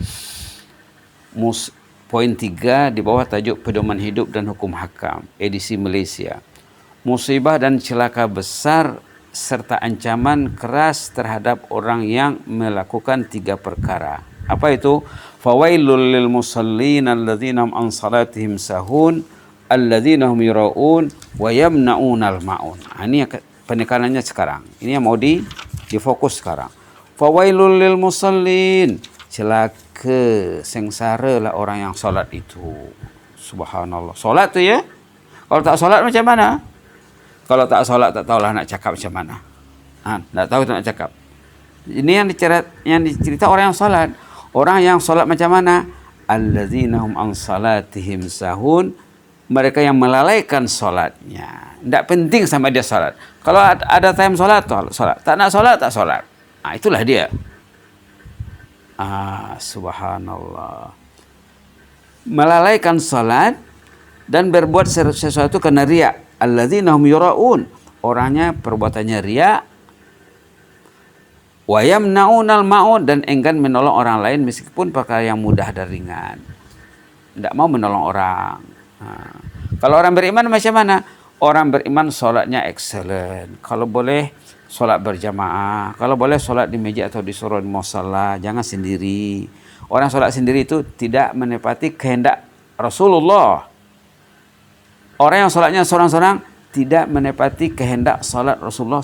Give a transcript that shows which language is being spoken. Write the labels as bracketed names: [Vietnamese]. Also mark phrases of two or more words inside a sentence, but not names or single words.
[Malay] Poin 3 di bawah tajuk pedoman hidup dan hukum hakam, edisi Malaysia. Musibah dan celaka besar serta ancaman keras terhadap orang yang melakukan 3 perkara. Apa itu? [Arabic] فويل للمصلين الذين عن صلاتهم ساهون الذين هم يراءون ويمنعون الماعون. [Malay] Ini penekanannya sekarang. Ini yang mau difokus sekarang. [Arabic] فويل للمصلين, [Malay] celaka, sengsara lah orang yang solat itu. Subhanallah. Solat tu ya. Kalau tak solat macam mana? Kalau tak solat tak tahulah nak cakap macam mana. Tak tahu tak nak cakap. Ini yang dicerita orang yang solat. Orang yang solat macam mana? [Arabic] الذين هم عن صلاتهم ساهون, [Malay] mereka yang melalaikan solatnya. Tidak penting sama dia solat. Kalau ada time solat, solat. Tak nak solat, tak solat. Itulah dia. Subhanallah. Melalaikan solat dan berbuat sesuatu kerana riya. [Arabic] الذين هم يراءون. [Malay] Orangnya perbuatannya riya. [Arabic] ويمنعون الماعون, [Malay] dan enggan menolong orang lain meskipun perkara yang mudah dan ringan. Tidak mau menolong orang. Kalau orang beriman macam mana? Orang beriman solatnya excellent. Kalau boleh solat berjamaah. Kalau boleh solat di masjid atau di surau di musalla. Jangan sendiri. Orang solat sendiri itu tidak menepati kehendak Rasulullah. Orang yang solatnya seorang-seorang tidak menepati kehendak solat Rasulullah.